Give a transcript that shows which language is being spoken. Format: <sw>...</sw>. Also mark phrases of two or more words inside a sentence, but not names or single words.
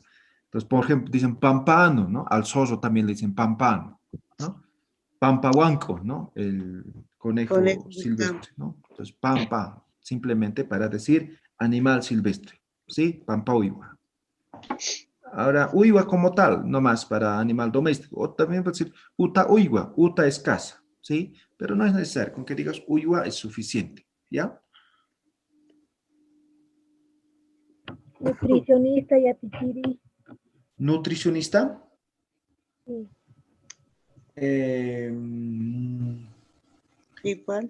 <es>Entonces, por ejemplo, dicen pampano, ¿no? Al zorro también le dicen pampano, ¿no? Pampahuanco, ¿no? El conejo silvestre, ¿no? Entonces, pampa, simplemente para decir animal silvestre, ¿sí?</es> <ay>Pampa uywa.</ay> <es>Ahora, uywa como tal, no más para animal doméstico. O también puede decir</es> <ay>uta uywa,</ay> <es>uta es casa, ¿sí? Pero no es necesario, con que digas uywa es suficiente, ¿ya? Nutricionista y atichiri. ¿Nutricionista? Sí. Igual.</es>